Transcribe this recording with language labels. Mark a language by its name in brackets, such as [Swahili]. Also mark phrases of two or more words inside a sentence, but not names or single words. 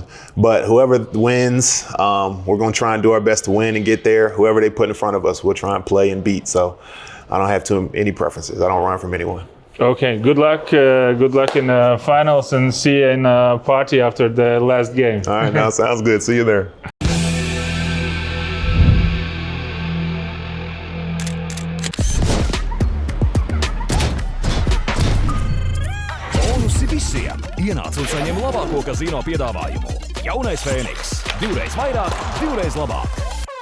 [English] But whoever wins, we're going to try and do our best to win and get there. Whoever they put in front of us, we'll try and play and beat. So I don't have any preferences. I don't run from anyone. Okay, good luck. Good luck in the finals and see you in a party after the last game. All right, now sounds good. See you there. [Latvian] Ienāc un saņem labāko kazino piedāvājumu. Jaunais Fēniks. 2 reiz vairāk, 2 reiz labāk.